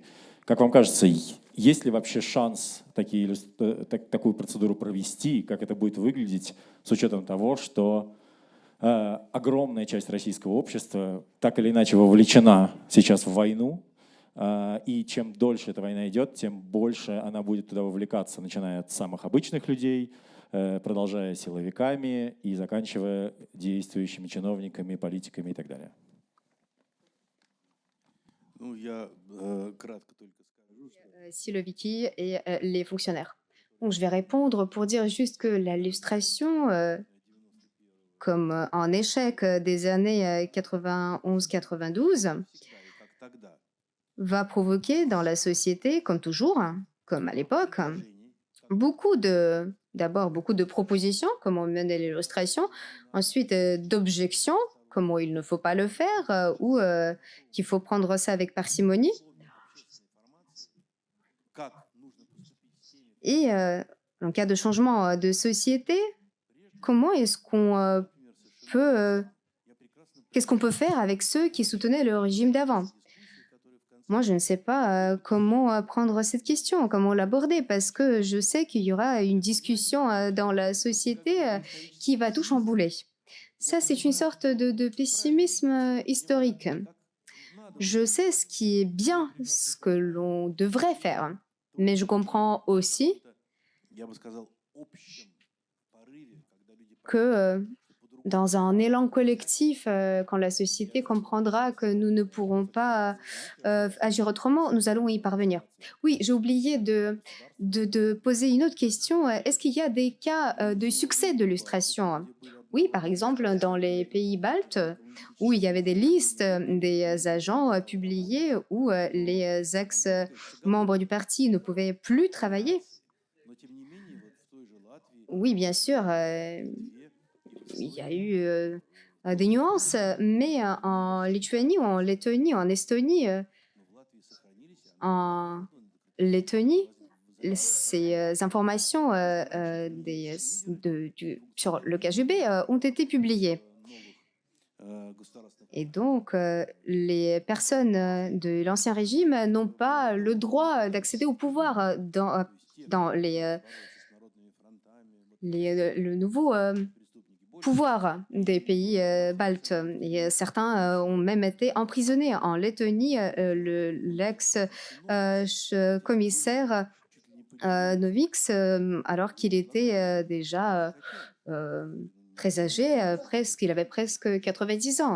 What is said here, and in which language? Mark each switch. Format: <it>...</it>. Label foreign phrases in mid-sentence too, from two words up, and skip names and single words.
<ru>Как вам кажется, есть ли вообще шанс такую процедуру провести, как это будет выглядеть, с учетом того, что огромная часть российского общества так или иначе вовлечена сейчас в войну, и чем дольше эта война идет, тем больше она будет туда вовлекаться, начиная от самых обычных людей, продолжая силовиками и заканчивая действующими чиновниками, политиками и так далее. Ну, я кратко только скажу, что</ru> <fr>Siloviki et les fonctionnaires. Donc, je vais répondre pour dire juste que la lustration, comme un échec des années 91-92,</fr> <ru>всегда и как тогда</ru> <fr>va provoquer dans la société, comme toujours, hein, comme à l'époque,</fr> <ru>предложений,</ru> <fr>d'abord beaucoup de propositions, comment mener l'illustration, ensuite d'objections, comment il ne faut pas le faire ou qu'il faut prendre ça avec parcimonie.</fr> <ru>как нужно поступить с теми,</ru> <fr>Et en cas de changement de société, comment est-ce qu'on</fr> <ru>например, США.</ru> <fr>peut,</fr> <ru>Я прекрасно</ru> <fr>qu'est-ce qu'on peut faire avec ceux qui soutenaient le régime d'avant?</fr> <ru>дискуссии, которые в конце</ru> <fr>Moi, je ne sais pas comment prendre cette question, comment l'aborder, parce que je sais qu'il y aura une discussion dans la société qui va tout chambouler. Ça, c'est une sorte de pessimisme historique.</fr> <ru>как надо,</ru> <fr>Je sais ce qui est bien, ce que l'on devrait faire, mais je comprends aussi</fr> <ru>я бы сказал, общем порыве, когда люди</ru> <fr>que</fr> <ru>по-другому,</ru> <fr>dans un élan collectif, quand la société comprendra que nous ne pourrons pas agir autrement, nous allons y parvenir. Oui, j'ai oublié de poser une autre question. Est-ce qu'il y a des cas de succès de l'illustration? Oui, par exemple, dans les pays baltes, où il y avait des listes des agents publiés, où les ex-membres du parti ne pouvaient plus travailler.</fr> <ru>но тем не менее, вот в той же Латвии,</ru> <fr>Oui, bien sûr,</fr> <ru>Литве и в</ru> <fr>il y a</fr> <ru>Словении</ru> <fr>eu des nuances, mais en Lituanie ou en Lettonie, en Estonie,</fr> <ru>но в Латвии сохранились, а</ru> <fr>en</fr> <ru>ну, до</ru> <fr>Lettonie,</fr> <ru>конца</ru> <fr>ces informations sur le KGB ont été publiées.</fr> <ru>новых государственных</ru> <fr>Et donc, les personnes de l'Ancien Régime n'ont pas le droit d'accéder au pouvoir dans le nouveau pouvoir des pays baltes. Et certains ont même été emprisonnés. En Lettonie, l'ex-commissaire Novix, alors qu'il était déjà très âgé, il avait presque 90 ans.</fr>